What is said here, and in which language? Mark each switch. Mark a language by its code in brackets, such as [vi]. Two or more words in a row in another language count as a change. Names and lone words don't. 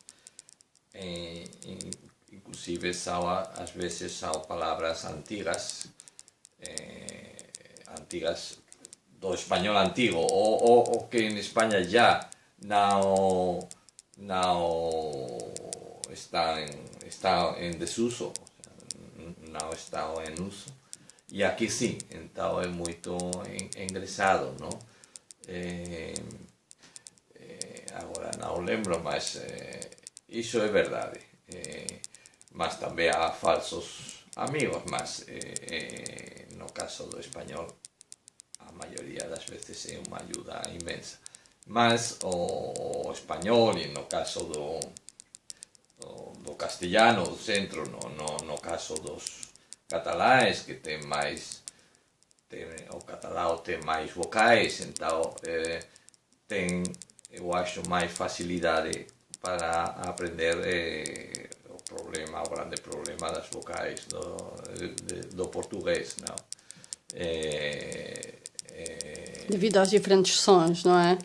[pt] inclusive às vezes são palavras antigas do espanhol antigo, ou que em Espanha já não está em desuso, não está em uso, e aqui sim, então é muito engraçado, não? [gl] Agora non lembro, mas iso é verdade. Mas tamén há falsos amigos, mas no caso do español a maioría das veces é unha ayuda inmensa. Mas o español, e no caso do castellano, do centro, no caso dos cataláes, que ten máis, o catalán ten máis vocais, [pt] então ten, eu acho, máis facilidade para aprender o grande problema das vocais do português, não? Devido aos diferentes sons, não é?